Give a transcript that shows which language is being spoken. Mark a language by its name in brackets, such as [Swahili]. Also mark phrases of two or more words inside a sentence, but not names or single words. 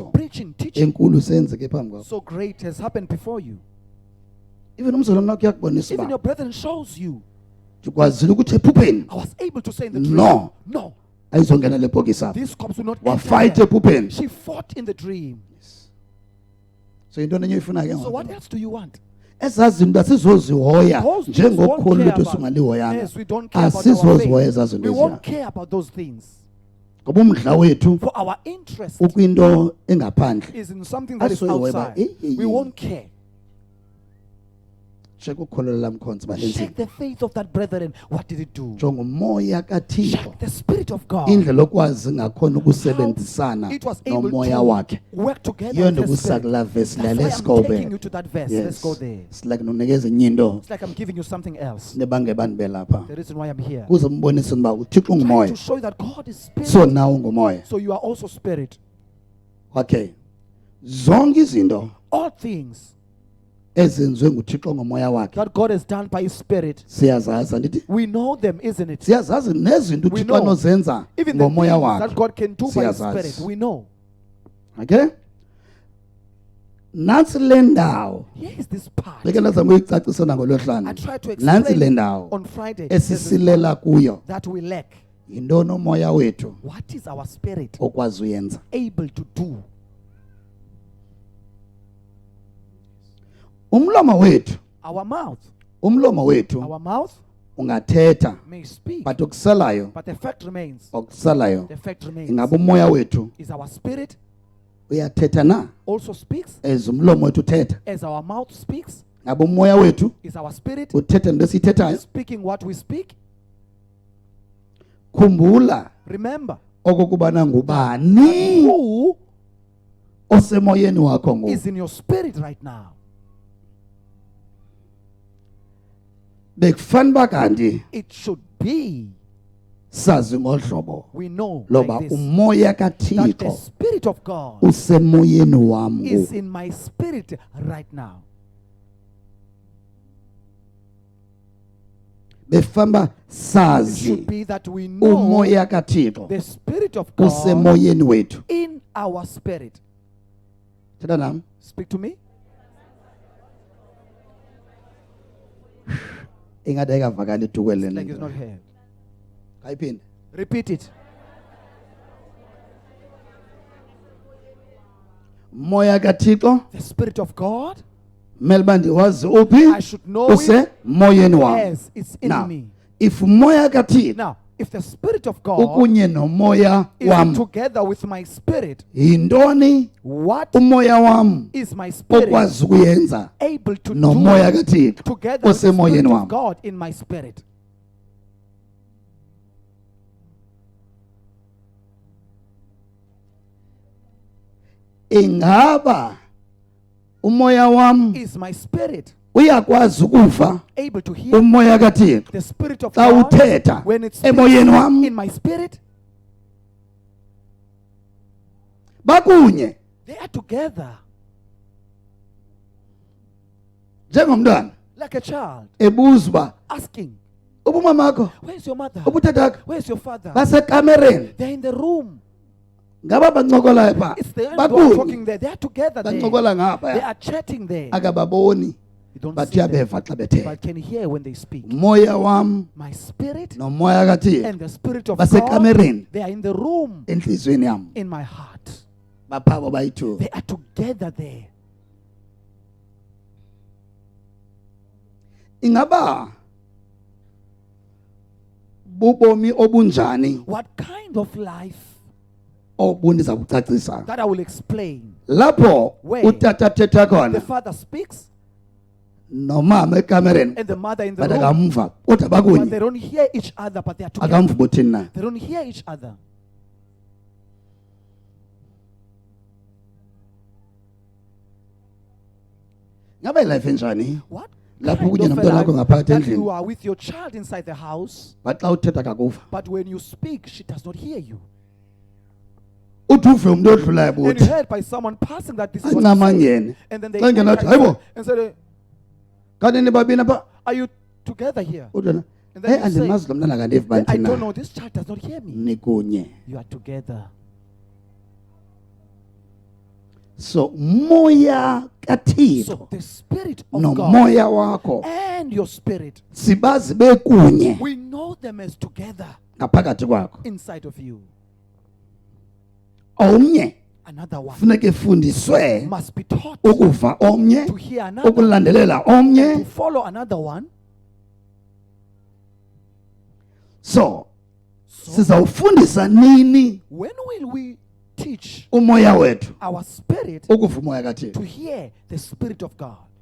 [English] preaching, teaching, [Xhosa] enkulu senzeke phambi kwakho [English] so great has happened before you. [Xhosa] even umzalwane wakho uyakubonisa [English] Even your [Xhosa] uba [English] brethren shows you. [Xhosa] ndikwazile ukuthi ephupheni [English] I was able to say in the dream, No. no, [Xhosa] ayizongena le bhokisi apha [English] these cops will not enter [Xhosa] wafayitha [English] here. [Xhosa] ephupheni [English] She fought in the dream. [Xhosa] so yintoni enye oyifuna ke [English] So what [Xhosa] ngoku [English] else do you want? [Xhosa] ezaa zinto asizozihoya [English] Those things we won't [Xhosa] njengokholo [English] care [Xhosa] lwethu [English] about. [Xhosa] singalihoyanga [English] Yes, we don't care about our [Xhosa] asizozihoya [English] faith. [Xhosa] ezaa zinto [English] We won't [Xhosa] eziya [English] care about those things. [Xhosa] ngoba umdla wethu [English] For our interest [Xhosa] ukwinto engaphandle [English] is in something that is [Xhosa] Asoyihoya ba, [English] outside. We won't care. [Xhosa] sheka ukholo lamkhonza [English] Check [Xhosa] balenzini [English] the faith of that brethren. What did it do? [Xhosa] jonga umoya kathixo [English] Check the Spirit of God. [Xhosa] indlela okwazi ngakhona ukusebenzisana [English] It was able [Xhosa] nomoya [English] to [Xhosa] wakhe [English] work together [Xhosa] yiyo [English] with the [Xhosa] ndikusa [English] Spirit. [Xhosa] kulaa vesi [English] That's [Xhosa] la [English] why let's I'm go taking back you to that verse. Let's go there. it's like [Xhosa] nonikeza enye into [English] It's like I'm giving you something else. [Xhosa] nebangebani belapha [English] The reason why I'm here. [Xhosa] kuze mbonise uba uthixo [English] Trying [Xhosa] ungumoya [English] to show you that God is Spirit. [Xhosa] so nawe ungumoya [English] So you are also Spirit. [Xhosa] okay zonke izinto [English] All things [Xhosa] ezenziwe nguthixo ngomoya wakhe [English] that God has done by His Spirit, [Xhosa] siyazazi andithi [English] we know them, isn't it? [Xhosa] siyazazi nezinto [English] We [Xhosa] uthixo [English] know. [Xhosa] anozenza [English] Even the [Xhosa] ngomoya [English] things that [Xhosa] wakhe [English] God can do by His [Xhosa] Siyazazi. [English] Spirit, we know. [Xhosa] okay nantsi le ndawo [English] Here is this part. [Xhosa] beke ndazama uyicacisa [English] I [Xhosa] nangolwehlanu [English] try to [Xhosa] nantsi le [English] explain [Xhosa] ndawo [English] on Friday there's this [Xhosa] esisilela kuyo [English] part that we lack. [Xhosa] yintoni umoya wethu [English] What is our spirit [Xhosa] okwazi uyenza [English] able to do? [Xhosa] umlomo wethu [English] Our mouth [Xhosa] ungathetha [English] may speak, [Xhosa] but okusalayo [English] but the fact remains. [Xhosa] okusalayo [English] The fact remains. [Xhosa] ingaba umoya wethu [English] Is our spirit [Xhosa] uyathetha na [English] also speaks [Xhosa] as umlomo wethu uthetha [English] as our mouth speaks? [Xhosa] ngaba umoya wethu [English] Is our spirit [Xhosa] uthetha nto esiyithethayo [English] speaking what we speak? [Xhosa] khumbula [English] Remember, [Xhosa] okokubana ngubani [English] who [Xhosa] osemoyeni wakho ngoku [English] is in your spirit right now? [Xhosa] bekufanele uba kanti [English] It should be, [Xhosa] sazi ngolu hlobo [English] we know [Xhosa] loba [English] like this, [Xhosa] umoya [English] that the [Xhosa] kathixo [English] Spirit of God [Xhosa] usemoyeni wam [English] is [Xhosa] ngoku [English] in my spirit right now. [Xhosa] bekufanele uba [English] It [Xhosa] sazi [English] should be that we know [Xhosa] umoya kathixo [English] the Spirit of God [Xhosa] usemoyeni wethu [English] in our spirit. [Xhosa] thetha nam [English] Speak to me. [Xhosa] ingathi ayikavakali idukwele [English] Like it's not heard. [Xhosa] kayiphinde [English] Repeat it. [Xhosa] umoya kathixo [English] The Spirit of God, [Xhosa] kumele uba ndiwazi uphi [English] I should know it [Xhosa] usemoyeni wam [English] as it's in now me. [Xhosa] if umoya kathixo [English] Now, if the Spirit of God [Xhosa] ukunye nomoya [English] is [Xhosa] wam [English] together with my spirit, [Xhosa] yintoni [English] what [Xhosa] umoya wam [English] is my spirit [Xhosa] okwazi ukuyenza [English] able to [Xhosa] nomoya [English] do [Xhosa] kathixo [English] together with the Spirit [Xhosa] osemoyeni [English] of [Xhosa] wam [English] God in my spirit? [Xhosa] ingaba umoya wam [English] Is my spirit [Xhosa] uyakwazi ukuva [English] able to hear [Xhosa] umoya kathixo [English] the Spirit of [Xhosa] xa [English] God [Xhosa] uthetha [English] when it speaks [Xhosa] emoyeni wam [English] in my spirit? [Xhosa] bakunye [English] They are together [Xhosa] njengomntwana [English] like a child [Xhosa] ebuza uba [English] asking, [Xhosa] ubumamakho [English] where's your mother? [Xhosa] ubutatakho [English] Where's your father? [Xhosa] basekamereni [English] They're in the room. [Xhosa] ngaba bancokolayo pha [English] It's the ones who are talking [Xhosa] bakunye [English] there. They are together there. [Xhosa] bancokola [English] They [Xhosa] ngapha [English] are chatting there. [Xhosa] akababoni [English] You don't [Xhosa] bathi [English] see them, [Xhosa] uyabeva xa bethetha [English] but can hear when they speak. [Xhosa] umoya wam [English] My spirit [Xhosa] nomoya kathixo [English] and the Spirit of God, [Xhosa] basekamereni [English] they are in the room [Xhosa] entliziyweni yam [English] in my heart. [Xhosa] baphabo bayi-2 [English] They are together there. [Xhosa] ingaba bubomi obunjani [English] What kind of life [Xhosa] obundiza kucacisa [English] that I will explain. [Xhosa] lapho [English] Where? [Xhosa] utata thetha [English] The [Xhosa] khona [English] father speaks [Xhosa] nomama ekamereni [English] and the mother in the but room, [Xhosa] akamva kodwa [English] but they [Xhosa] bakunye [English] don't hear each other, but they are together. [Xhosa] akamva ubuthini na [English] They don't hear each other. [Xhosa] ngabe life enjani [English] What [Xhosa] lapho [English] kind [Xhosa] kunye [English] of a [Xhosa] nomntwana wakho [English] life [Xhosa] ngaphakathi [English] that [Xhosa] endlini [English] you are with your child inside the house, [Xhosa] but xa uthetha kakuva [English] but when you speak, she does not hear you. [Xhosa] uthi uve umuntu odlulayo [English] And you [Xhosa] buthi [English] heard by someone passing that this is what [Xhosa] ancama [English] you say. [Xhosa] ngene [English] And then they [Xhosa] xa ngena [English] enter [Xhosa] athi hayibo [English] and said, [Xhosa] kanti nibabini apha [English] are you together here? [Xhosa] udlana [English] And then you say, [Xhosa] andimazi lo mntana kandivi [English] I [Xhosa] banthini [English] don't [Xhosa] na [English] know, this child does not hear me. [Xhosa] nikunye [English] You are together. [Xhosa] so moya [English] So [Xhosa] kathixo [English] the spirit of God [Xhosa] nomoya wakho [English] and your spirit, [Xhosa] sibazi bekunye [English] we know them as together [Xhosa] ngaphakathi kwakho [English] inside of you. [Xhosa] omnye [English] Another one [Xhosa] funeka efundiswe [English] must be taught [Xhosa] ukuva omnye [English] to hear another, [Xhosa] ukulandelela [English] to [Xhosa] omnye [English] follow another one. so So [Xhosa] sizawufundisa nini [English] when will we teach [Xhosa] umoya wethu [English] our spirit [Xhosa] ukuva umoya kathixo [English] to hear the spirit of God?